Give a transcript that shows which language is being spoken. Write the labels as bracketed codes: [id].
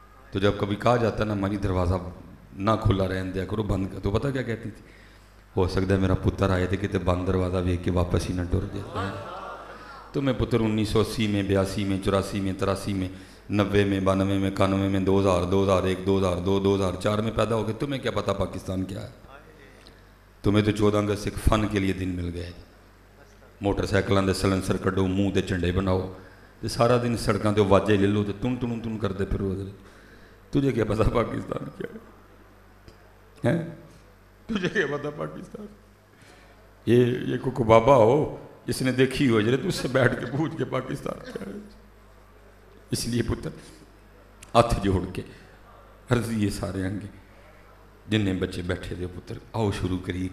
[ur] تو جب کبھی کہا جاتا نا اماں جی دروازہ نہ کھلا رہنے دیا کرو، بند کر، تو پتہ کیا کہتی تھی؟ ہو سکتا ہے میرا پتر آئے تھے کہ بند دروازہ ویک کے واپس ہی نہ ٹر جائے. تو میں پتر 1980 میں، 82 میں، 84 میں، 83 میں، 90 میں، 92 میں، 91 میں، 2000، 2001، 2002، 2004 میں پیدا ہو گئے. تمہیں کیا پتہ پاکستان کیا ہے؟ تمہیں تو 14 اگست ایک فن کے لیے دن مل گیا. [pa] موٹر سائیکلوں دے سلنسر کڈو، منہ تے جھنڈے بناؤ، تو سارا دن سڑکوں تے واجے لے لو، تو تن ٹن ٹن کرتے پھرو. [ur] تجھے کیا پتہ پاکستان کیا ہے؟ تجھے کیا پتہ پاکستان؟ یہ کوئی بابا ہو جس نے دیکھی ہو حجرت، اس سے بیٹھ کے پوچھ کے پاکستان کیا ہے. اس لیے پتر ہاتھ جوڑ کے عرض یہ سارے آنگے جن بچے بیٹھے تھے، [pa] پتر آؤ شروع کریے.